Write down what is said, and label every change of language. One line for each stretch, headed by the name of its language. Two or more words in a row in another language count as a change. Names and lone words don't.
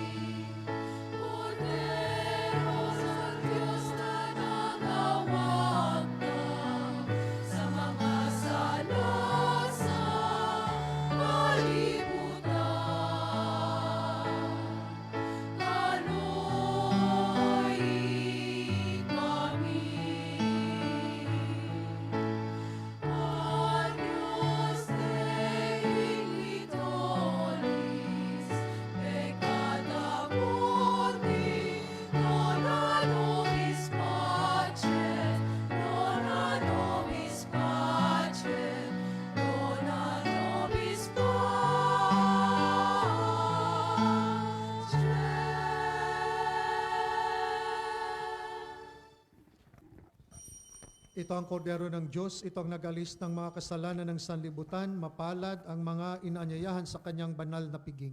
Cebuano: Korderos ang Diyos na nagawag na sa mga sala sa kalibutan. Kaluoy kami.
Latin: Agnus Dei Vitoris, peccata mundi, dona nobis pacem, dona nobis pacem, dona nobis pacem.
Filipino: Ito ang kordero ng Diyos, ito ang nag-alis ng mga kasalanan ng sanlibutan, mapalad ang mga inaanyayahan sa kanyang banal na piging.